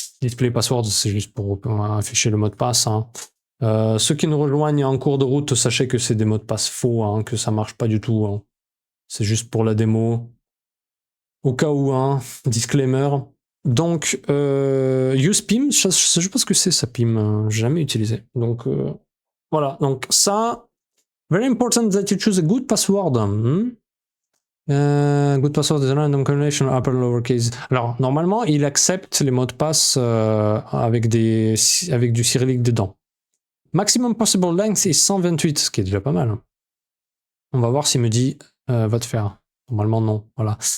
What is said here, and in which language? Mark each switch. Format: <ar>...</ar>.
<en>Display password,</en> <fr>c'est juste pour afficher le mot de passe. Hein. Ceux qui nous rejoignent en cours de route, sachez que c'est des mots de passe faux, hein, que ça marche pas du tout. Hein. C'est juste pour la démo. Au cas où, hein, disclaimer. Donc, use PIM, je sais pas ce que c'est ça PIM, j'ai jamais utilisé. Donc, voilà. Donc, ça,</fr> <en>very important that you choose a good password. Good password is a random combination upper lowercase.</en> <fr>Alors, normalement, il accepte les mots de passe avec du cyrillique dedans.</fr> <en>Maximum possible length is 128,</en> <fr>ce qui est déjà pas mal. On va voir s'il me dit va te faire. Normalement, non. Voilà.</fr>